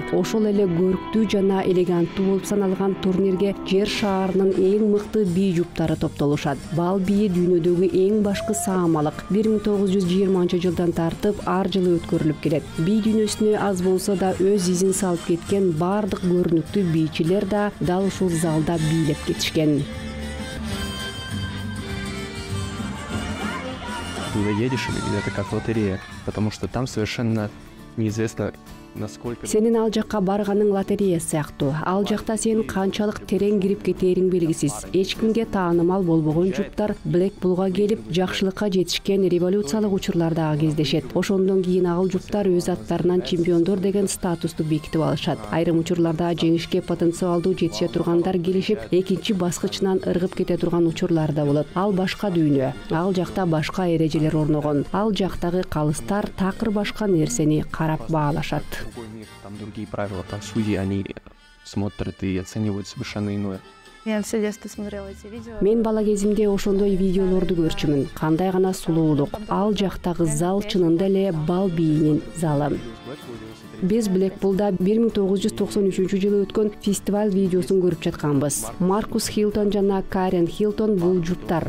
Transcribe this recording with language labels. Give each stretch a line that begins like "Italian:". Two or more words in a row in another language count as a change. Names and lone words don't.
Kyrgyz: Ошол эле көрктүү жана элеганттуу болуп саналган турнирге жер шаарынын эң мыкты бий жуптары топтолушат. Бал бийи дүйнөдөгү эң башкы саамалык. 1920-жылдан тартып ар жылы өткөрүлүп келет. Бий дүйнөсүнө аз болсо да өз изин салып кеткен бардык көрүнүктүү бийчилер да дал ушул залда бийлеп кетишкен.
Russian: Туда едешь, и это как лотерея, потому что там совершенно неизвестно, насколько...
Kyrgyz: Сенин ал жакка барганың лотерея сыяктуу. Ал жакта сен канчалык терең кирип кетериң белгисиз. Эч кимге таанымал болбогон жуптар Blackpool'га келип, жакшылыкка жетишкен революциялык учурларда кездешет. Ошондон кийин ал жуптар өз аттарынан чемпиондор деген статусту бекитип алышат. Айрым учурларда жеңишке потенциалдуу жетише тургандар келишип, экинчи баскычынан ыргып кете турган учурлар да болот. Ал башка дүйнө. Ал жакта башка эрежелер орногон. Ал жактагы калыстар такыр башка нерсени карап баалашат.
Russian: Там другие правила, там судьи, они смотрят и оценивают совершенно иное. Я все детство смотрела эти видео.
Kyrgyz: Мен бала кезимде ошондой видеолорду көрчүмүн. Кандай гана сулуулук. Ал жактагы зал чынында эле бал бийинин залы. Биз Blackpool'да 1993-жылы өткөн фестиваль видеосун көрүп жатканбыз. Маркус Хилтон жана Карен Хилтон бул жуптар.